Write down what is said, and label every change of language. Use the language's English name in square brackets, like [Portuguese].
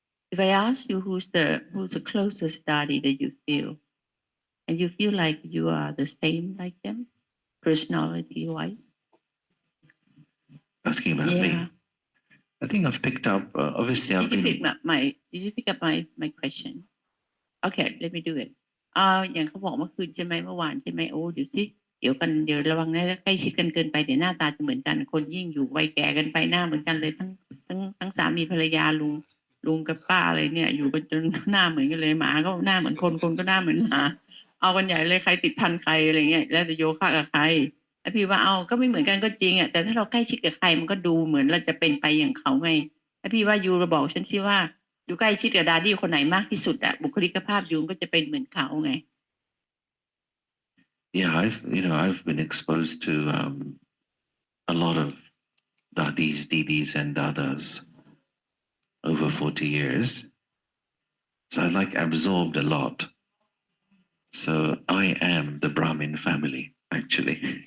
[English] If I ask you who's the closest daddy that you feel, and you feel like you are the same like them, personality-wise? Asking about me. I think I've picked up, obviously I've Did been... you pick up my question? Okay, let me do it. [Thai] อย่างเขาบอกเมื่อคืนใช่ไหมเมื่อวานใช่ไหมโอ้เดี๋ยวระวังนะใกล้ชิดกันเกินไปเดี๋ยวหน้าตาจะเหมือนกันคนยิ่งอยู่วัยแก่กันไปหน้าเหมือนกันเลยทั้งสามีภรรยาลุงกับป้าอะไรเนี่ยอยู่กันจนหน้าเหมือนกันเลยหมาก็หน้าเหมือนคนก็หน้าเหมือนหมาเอากันใหญ่เลยใครติดพันใครอะไรเงี้ยแล้วจะโยคะกับใครไอ้พี่ว่าเอาก็ไม่เหมือนกันก็จริงอ่ะแต่ถ้าเราใกล้ชิดกับใครมันก็ดูเหมือนเราจะเป็นไปอย่างเขาไงไอ้พี่ว่ายูบอกฉันสิว่าอยู่ใกล้ชิดกับดาดี้คนไหนมากที่สุดอ่ะบุคลิกภาพยูก็จะเป็นเหมือนเขาไง [English] Yeah, I've been exposed to a lot of dadis, didis, and dadas over 40 years. So I absorbed a lot. So I am the Brahmin family, actually.